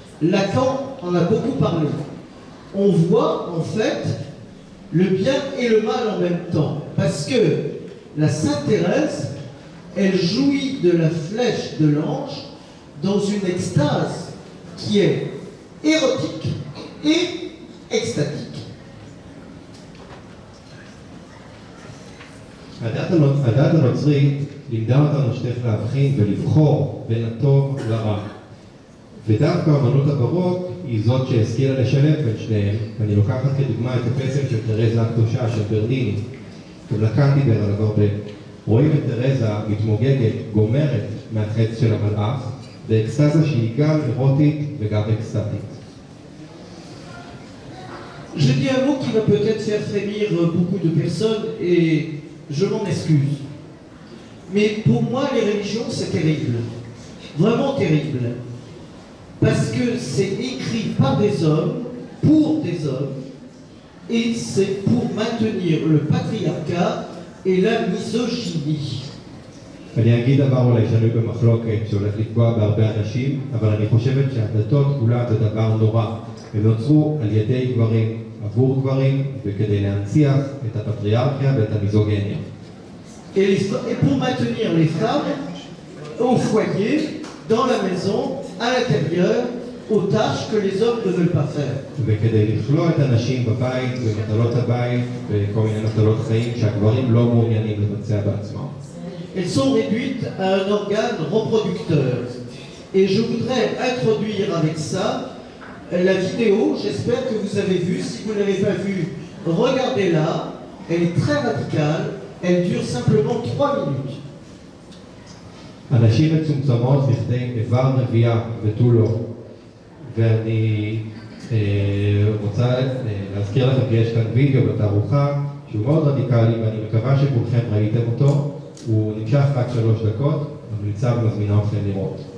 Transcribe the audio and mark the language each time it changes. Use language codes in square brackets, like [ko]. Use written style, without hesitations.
[fr] Lacan en a beaucoup parlé. On voit en fait le bien et le mal en même temps. Parce que la Sainte Thérèse, elle jouit de la flèche de l'ange dans une extase qui est érotique et extatique. [he] הדת הנוצרית לימדה אותנו שצריך להבחין ולבחור בין הטוב לרע. ודווקא אמנות הברוק היא זאת שהשכילה לשלב בין שניהם. אני לוקחת כדוגמה את הפסל של תרזה הקדושה של ברליני. ולקן דיבר עליו הרבה. רואים את תרזה מתמוגגת, גומרת מהחץ של המלאך, באקסטזה שהיא גם אירוטית וגם אקסטטית. [fr] Je dis un mot qui va peut-être faire frémir beaucoup de personnes et je m'en excuse. Mais pour moi, les religions, c'est terrible. Vraiment terrible. Parce que c'est écrit par des hommes, pour des hommes, et c'est pour maintenir le patriarcat et la misogynie. [he] אני אגיד דבר אולי שנוי במחלוקת שהולך לפגוע בהרבה אנשים, אבל אני חושבת שהדתות כולה זה דבר נורא. הם נוצרו על ידי גברים, עבור גברים, וכדי להנציח את הפטריארכיה ואת המיזוגניה. [fr] Et pour maintenir les femmes au foyer, dans la maison, à l'intérieur, aux tâches que les hommes ne veulent pas faire. [he] וכדי לכלוא את הנשים בבית, במטלות הבית, וכל מיני מטלות חיים שהגברים לא מעוניינים לבצע בעצמם. [fr] elles sont réduites à un organe reproducteur. Et je voudrais introduire avec ça la vidéo, j'espère que vous avez vu. Si vous ne l'avez pas vue, regardez-la. Elle est très radicale, elle dure simplement 3 minutes. [he] אנשים מצומצמות לכדי איבר נביאה ותו לא. ואני רוצה להזכיר לכם כי יש כאן וידאו בתערוכה שהוא מאוד רדיקלי ואני מקווה שכולכם ראיתם אותו. הוא נמשך רק 3 דקות, ממליצה ומזמינה אתכם לראות.